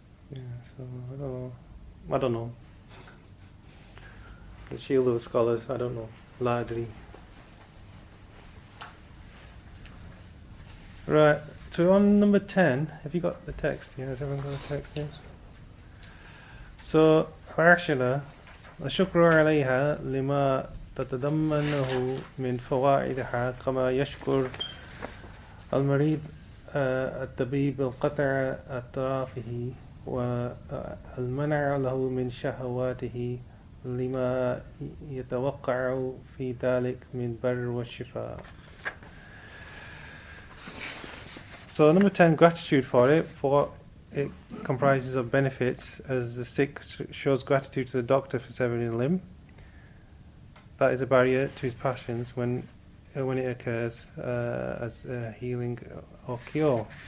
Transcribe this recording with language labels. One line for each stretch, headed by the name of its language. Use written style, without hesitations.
English: Yeah, so I don't know. The shield of scholars, I don't know. Largely. Right, so on number 10, have you got the text? Yeah, has everyone got the text? Yes.
Arabic: So, عاشرة الشكر عليها لما تتضمنه من فوائدها كما يشكر المريض الطبيب القطع أطرافه والمنع له من شهواته لما يتوقع في ذلك من بر والشفاء.
English: So number 10, gratitude for it, for it comprises of benefits, as the sick shows gratitude to the doctor for severing a limb. That is a barrier to his passions when it occurs as healing or cure.